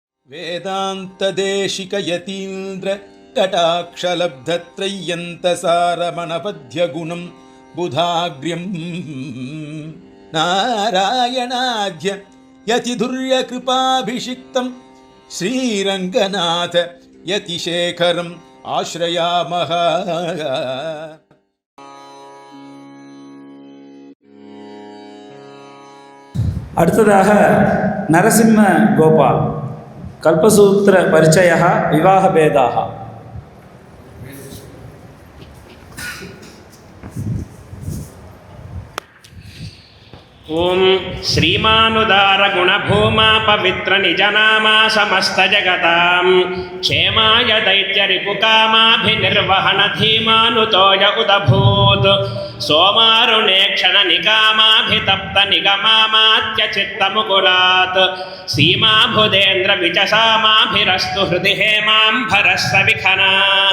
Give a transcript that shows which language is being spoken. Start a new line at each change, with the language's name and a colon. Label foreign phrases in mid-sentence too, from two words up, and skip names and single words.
Sanskrit: వేదాంతదేశిక యతీంద్ర కటాక్షలబ్ధత్రయ్యంతసారమణపద్యగుణం బుధాగ్ర్యం నారాయణాద్య యతిధుర్యకృపాభిషిక్తం శ్రీరంగనాథ యతిశేఖరం ఆశ్రయామః.
Tamil: அடுத்ததாக நரசிம்ம கோபால் கல்பசூத்திர பரிச்சய விவாக பேதாக.
Sanskrit: ఓం శ్రీమానుదార గుణభూమా పవిత్ర నిజనామా సమస్త జగతాం క్షేమాయ దైత్య రిపుకామాభినిర్వహణ ధీమానుతోయ ఉదభూత్ సోమారుణే క్షణ నిగామాభితప్త నిగమామాత్య చిత్తముకులాత్ సీమాభుదేంద్ర విచసామాభిరస్తు హృది హేమాంభరస్స విఖనాః.